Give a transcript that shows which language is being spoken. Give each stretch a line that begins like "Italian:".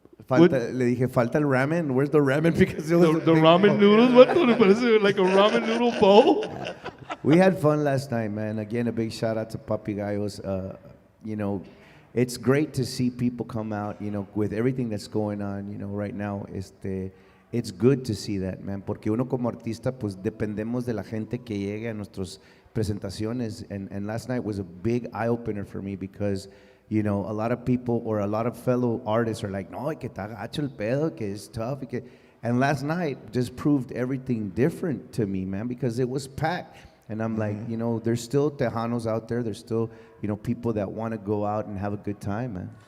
Spanish: Le dije, falta el ramen.
English: Where's the ramen? Because it was The ramen noodles? What the
Spanish: parece
English: like a ramen noodle bowl? We had fun last night, man. Again, a big shout out to Papi Gallos. You know, it's great to see people come out, you know, with everything that's going on, you know, right now. It's good to see that, man,
Spanish: porque uno como artista, pues dependemos de la gente que llegue a nuestras presentaciones.
English: And last night was a big eye-opener for me because, you know, a lot of people or a lot of fellow artists are like,
Spanish: no, que está gacho el pedo, que
English: it's tough. And last night just proved everything different to me, man, because it was packed. And I'm like, you know, there's still Tejanos out there. There's still, you know, people that want to go out and have a good time, man.